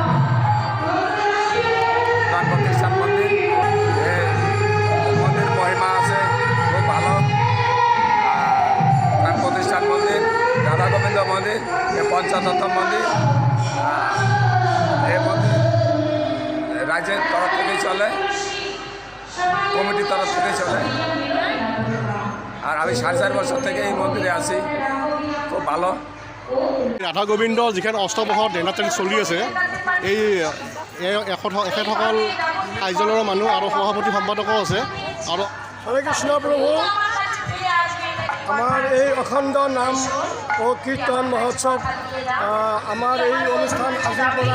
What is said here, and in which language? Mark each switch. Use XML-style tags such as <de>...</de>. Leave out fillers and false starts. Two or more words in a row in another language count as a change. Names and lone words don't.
<bn>প্রাণ প্রতিষ্ঠান মন্দির মন্দির মহিমা আছে খুব ভালো প্রাণ প্রতিষ্ঠান মন্দির রাধা গোবিন্দ মন্দির পঞ্চতত্ত্ব মন্দির এই মন্দির রাজ্যের তরফ থেকেই চলে কমিটির তরফ থেকেই চলে আর আমি ৪.৫ বছর থেকে এই মন্দিরে আছি খুব ভালো</bn> <as>ৰাধা গোবিন্দ যিখন অষ্টপহৰ ডেনাৰ চলি আছে এই এখেতসকল কাৰ্যালয়ৰ মানুহ আৰু সভাপতি সম্পাদকো আছে আৰু হৰে কৃষ্ণ প্ৰভু আমাৰ এই অখণ্ড নাম ও কীৰ্তন মহোৎসৱ আমাৰ এই অনুষ্ঠান আজিৰ পৰা</as>